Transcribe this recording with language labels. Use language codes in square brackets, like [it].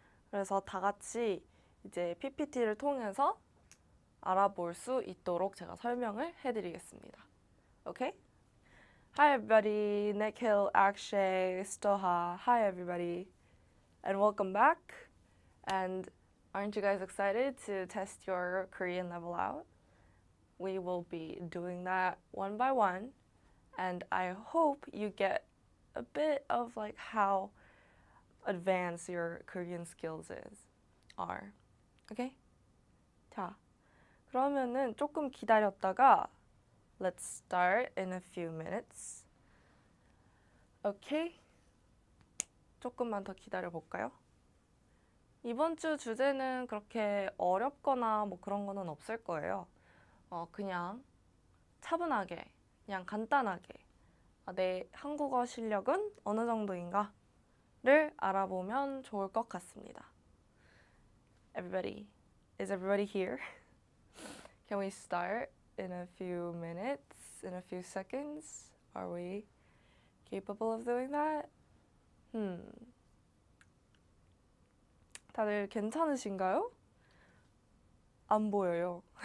[ko] 그래서 다 같이 이제 PPT를 통해서 알아볼 수 있도록 제가 설명을 해드리겠습니다. [en] Okay? Hi everybody, Nikhil, Akshay, Stoha. Hi everybody, and welcome back. And aren't you guys excited to test your Korean level out? We will be doing that one by one, and I hope you get a bit of like how advanced your Korean skills are. Okay? [ko] 자, 그러면은 조금 기다렸다가 [en] let's start in a few minutes. Okay? [ko] 조금만 더 기다려 볼까요? 이번 주 주제는 그렇게 어렵거나 뭐 그런 거는 없을 거예요. 그냥 차분하게, 그냥 간단하게 내 한국어 실력은 어느 정도인가를 알아보면 좋을 것 같습니다. [en] Is everybody here? Can we start in a few minutes, in a few seconds? Are we capable of doing that? [ko] 다들 괜찮으신가요? 안 보여요.